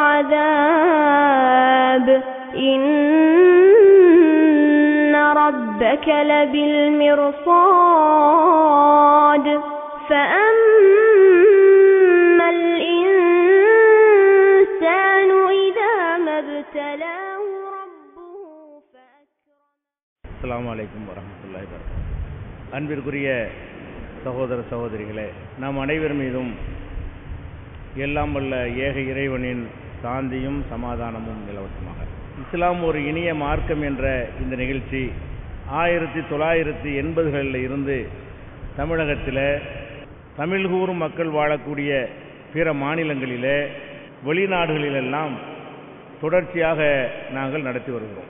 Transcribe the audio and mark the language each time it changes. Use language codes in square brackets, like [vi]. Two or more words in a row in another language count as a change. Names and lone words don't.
[ar] عذاب إن ربك لبالمرصاد فأما الإنسان إذا ما ابتلاه ربه فأكرمه. السلام عليكم ورحمة الله وبركاته. [ta] அன்பிற்குரிய சகோதர சகோதரிகளே, நாம் அனைவர் மீதும் எல்லாம் வல்ல ஏக இறைவனின் சாந்தியும் சமாதானமும் நிலவட்டுமாக. இஸ்லாம் ஒரு இனிய மார்க்கம் என்ற இந்த நிகழ்ச்சி 1980களில் இருந்து தமிழகத்தில் தமிழ் கூறும் மக்கள் வாழக்கூடிய பிற மாநிலங்களிலே வெளிநாடுகளிலெல்லாம் தொடர்ச்சியாக நாங்கள் நடத்தி வருகிறோம்.